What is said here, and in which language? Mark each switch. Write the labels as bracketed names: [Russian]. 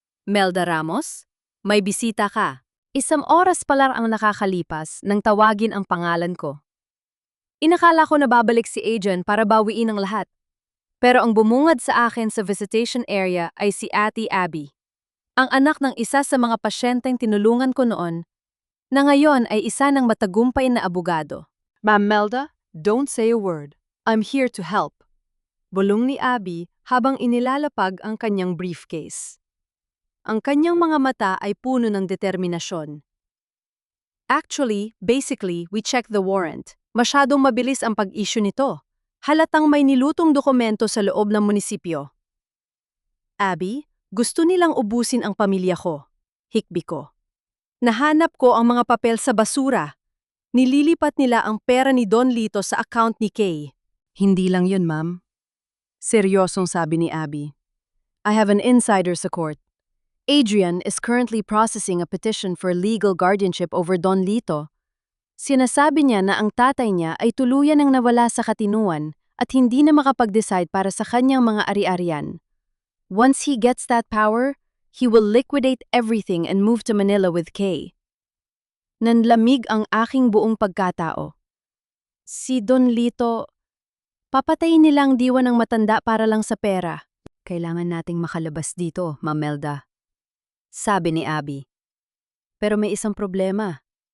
[Filipino] Melda Ramos, may bisita ka. Isang oras pa lang ang nakakalipas nang tawagin ang pangalan ko. Inakala ko na babalik si Adrian para bawiin ang lahat. Pero ang bumungad sa akin sa visitation area ay si Ate Abby, ang anak ng isa sa mga pasyenteng tinulungan ko noon, na ngayon ay isa ng matagumpay na abogado. [English] Ma'am Melda, don't say a word. I'm here to help. [Filipino] Bulong ni Abby habang inilalapag ang kanyang briefcase. Ang kanyang mga mata ay puno ng determinasyon. [English] Actually, basically, we checked the warrant. [Filipino] Masyadong mabilis ang pag-issue nito. Halatang may nilutong dokumento sa loob ng munisipyo. Abby, gusto nilang ubusin ang pamilya ko. Hikbi ko. Nahanap ko ang mga papel sa basura. Nililipat nila ang pera ni Don Lito sa account ni Kay. Hindi lang yun, ma'am. Seryosong sabi ni Abby. [English] I have an insider [Filipino] sa [English] court. Adrian is currently processing a petition for legal guardianship over Don Lito. [Filipino] Sinasabi niya na ang tatay niya ay tuluyan ng nawala sa katinuan at hindi na makapag-decide para sa kanyang mga ari-arian. [English] Once he gets that power, he will liquidate everything and move to Manila with Kay. [Filipino] Nanlamig ang aking buong pagkatao. Si Don Lito, papatayin nilang diwa ng matanda para lang sa pera. Kailangan nating makalabas dito, Ma'am Melda. Sabi ni Abby. Pero may isang problema.